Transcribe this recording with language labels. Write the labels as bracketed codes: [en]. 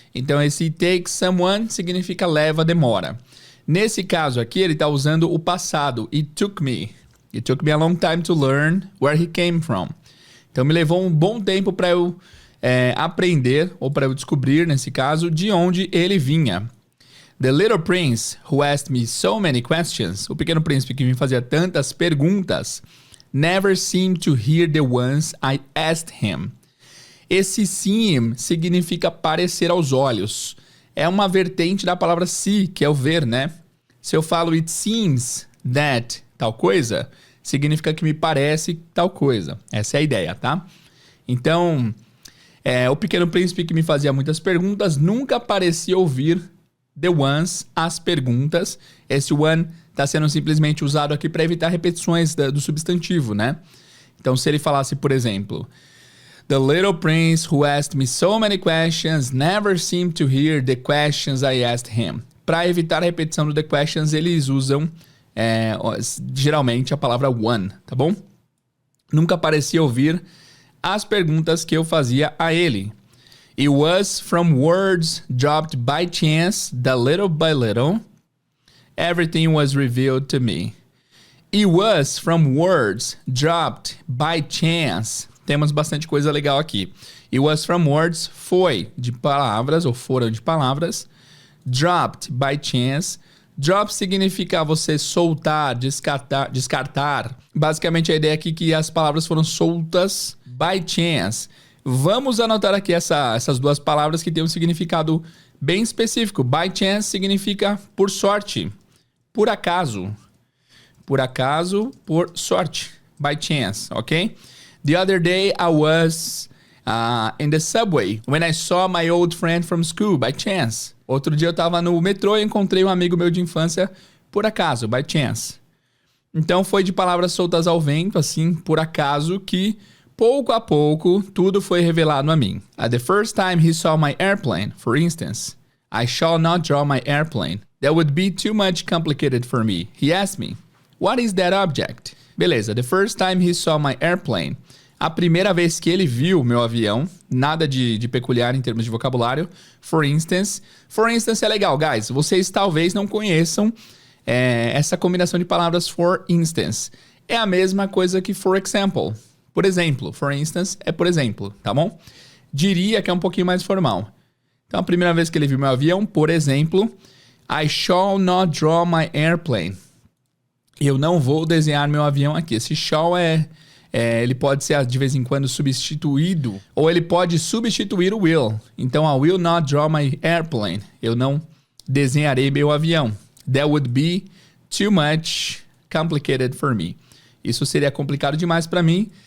[pt] Então esse [en] it takes someone [pt] significa leva, demora. Nesse caso aqui, ele está usando o passado, [en] it took me a long time to learn where he came from. [pt] Então me levou um bom tempo para eu aprender, ou para eu descobrir, nesse caso, de onde ele vinha. [en] The little prince who asked me so many questions, [pt] o pequeno príncipe que me fazia tantas perguntas, [en] never seemed to hear the ones I asked him. [pt] Esse seem significa parecer aos olhos. É uma vertente da palavra see, que é o ver, né? Se eu falo [en] it seems that [pt] tal coisa, significa que me parece tal coisa. Essa é a ideia, tá? Então, o pequeno príncipe que me fazia muitas perguntas nunca parecia ouvir [en] the ones, [pt] as perguntas. Esse one está sendo simplesmente usado aqui para evitar repetições do substantivo, né? Então, se ele falasse, por exemplo, [en] The little prince who asked me so many questions never seemed to hear the questions I asked him. [pt] Para evitar a repetição do [en] the questions, [pt] eles usam geralmente a palavra one, tá bom? Nunca parecia ouvir as perguntas que eu fazia a ele. [en] It was from words dropped by chance that little by little everything was revealed to me. It was from words dropped by chance. [pt] Temos bastante coisa legal aqui. [en] It was from words, [pt] foi de palavras, ou foram de palavras. [en] Dropped by chance. [pt] Drop significa você soltar, descartar. Basicamente a ideia aqui é que as palavras foram soltas [en] by chance. [pt] Vamos anotar aqui essas 2 palavras que têm um significado bem específico. [en] By chance [pt] significa por sorte, por acaso. Por acaso, por sorte. [en] By chance, [pt] ok? [en] The other day I was in the subway when I saw my old friend from school, by chance. [pt] Outro dia eu tava no metrô e encontrei um amigo meu de infância por acaso, [en] by chance. [pt] Então foi de palavras soltas ao vento, assim, por acaso, que pouco a pouco tudo foi revelado a mim. [en] The first time he saw my airplane, for instance, I shall not draw my airplane. That would be too much complicated for me. He asked me, what is that object? Beleza, the first time he saw my airplane. [pt] A primeira vez que ele viu meu avião, nada de peculiar em termos de vocabulário. [en] For instance. For instance [pt] é legal, guys. Vocês talvez não conheçam essa combinação de palavras [en] for instance. [pt] É a mesma coisa que [en] for example. [pt] Por exemplo. [en] For instance [pt] é por exemplo, tá bom? Diria que é um pouquinho mais formal. Então, a primeira vez que ele viu meu avião, por exemplo, [en] I shall not draw my airplane. [pt] Eu não vou desenhar meu avião aqui. Esse shall ele pode ser de vez em quando substituído, ou ele pode substituir o will. Então, [en] I will not draw my airplane. [pt] Eu não desenharei meu avião. [en] That would be too much complicated for me. [pt] Isso seria complicado demais para mim.